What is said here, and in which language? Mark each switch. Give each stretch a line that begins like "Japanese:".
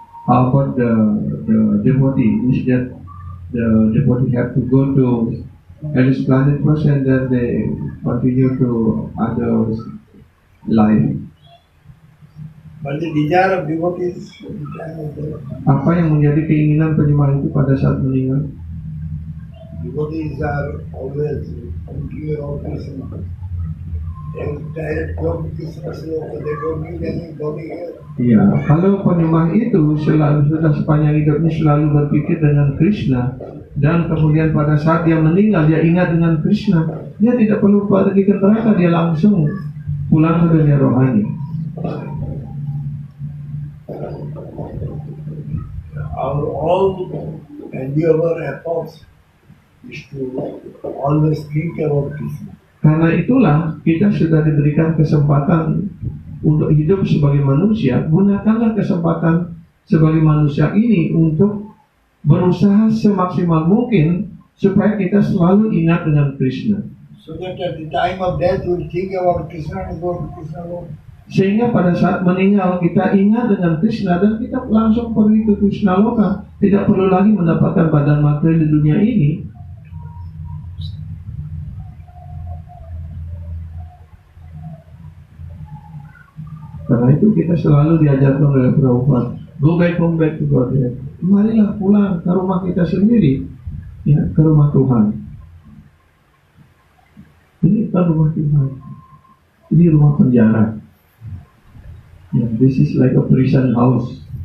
English: How about the devotee? Is that the devotee have to go to hellish planet first and then they continue to other life? But the desire of devotees at the time of death,
Indonesian: Apa yang menjadi keinginan penyembah itu pada saat meninggal?
English: devotees are always thinking about Krishna. They have direct flow to Krishna, so they don't need any body here.
Indonesian: Iya, kalau penyembah itu sudah sepanjang hidupnya selalu berpikir dengan Krishna dan kemudian pada saat dia meninggal dia ingat dengan Krishna, dia tidak perlu pergi ke neraka, dia langsung pulang ke dunia rohani.
English: Our all endeavor efforts is to always think about Krishna.
Indonesian: Karena itulah kita sudah diberikan kesempatan untuk hidup sebagai manusia. Gunakanlah kesempatan sebagai manusia ini untuk berusaha semaksimal mungkin supaya kita selalu ingat dengan Krishna.
English: So that at the time of death we think about Krishna and go to Krishna alone.
Indonesian: Sehingga pada saat meninggal kita ingat dengan Krishna dan kita langsung pergi ke Krishna Loka. Tidak perlu lagi mendapatkan badan materi di dunia ini. Karena itu kita selalu diajarkan oleh Prabhupada,
English: go back to God.
Indonesian: Marilah pulang ke rumah kita sendiri, ya, ke rumah Tuhan. Ini bukan rumah Tuhan, ini rumah penjara.
English: Yeah, this is like a prison house.